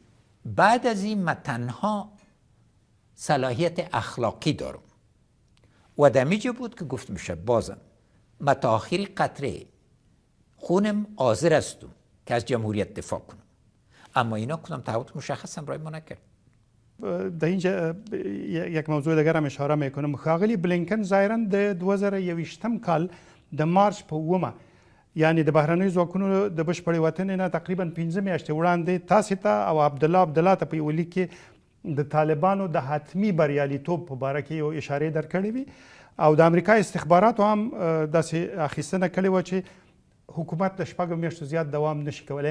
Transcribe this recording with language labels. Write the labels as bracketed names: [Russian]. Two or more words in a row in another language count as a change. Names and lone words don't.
[Persian] بعد از این من تنها صلاحیت اخلاقی دارم و دمیجه بود که گفت میشه بازم من تا آخری قطره خونم حاضر هستم که از جمهوریت دفاع کنم، اما اینا کدام تعهد مشخص هم رای ما نکرد. در اینجا یک موضوع دیگر هم اشاره میکنم. [Pashto] ښاغلي بلینکن ظاهرا د 2021 کال د مارچ په اومه یعنی د بهرنیو ځواکونو د بشپړې وتنې نه تقریبا 15 میاشتې وړاندې تاسې ته او عبدالله ته په یوه لیک کې د طالبانو د حتمي بریالیتوب په باره کې یو اشارې درکړې وي او د امریکا استخباراتو هم داسې اخیستنه کړې وه چې حکومت د شپږو میاشتو زیات دوام نشي کولی.